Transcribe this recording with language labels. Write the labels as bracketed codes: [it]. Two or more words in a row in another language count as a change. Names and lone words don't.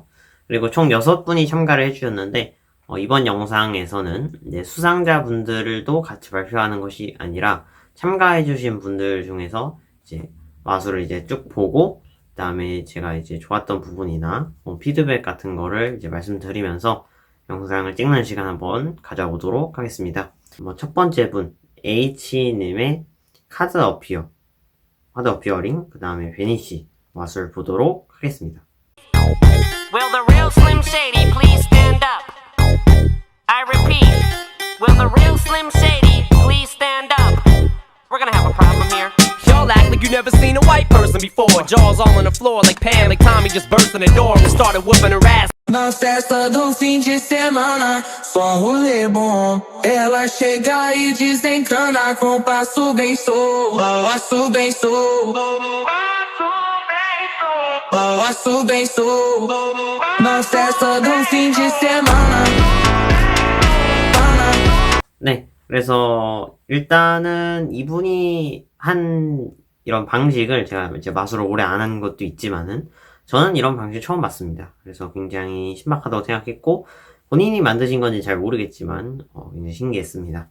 [ko] 그리고 총 6분이 참가를 해주셨는데, 이번 영상에서는 이제 수상자분들도 같이 발표하는 것이 아니라 참가해주신 분들 중에서 이제 마술을 이제 쭉 보고, 그 다음에 제가 이제 좋았던 부분이나 피드백 같은 거를 이제 말씀드리면서 영상을 찍는 시간 한번 가져보도록 하겠습니다. 첫 번째 분, H님의 [en] card appearing, [ko] 그 다음에 베니시 맛을 보도록 하겠습니다. [en] Will the real Slim Shady please stand up? I repeat, will the real Slim Shady please stand up? We're gonna have a problem here. Y'all act like you never seen a white person before. Jaws all on the floor like Pam, like Tommy just burst in the door and started whooping her ass. [pt] Na festa do fim de semana, só um rolê bom. Ela chega e desencana com passo bem solto, passo bem solto, passo bem solto. Na festa do fim de semana. [ko] 네, 그래서 일단은 이분이 한 이런 방식을 제가 이제 마술을 오래 안 한 것도 있지만은 저는 이런 방식 처음 봤습니다. 그래서 굉장히 신박하다고 생각했고 본인이 만드신 건지 잘 모르겠지만 굉장히 신기했습니다.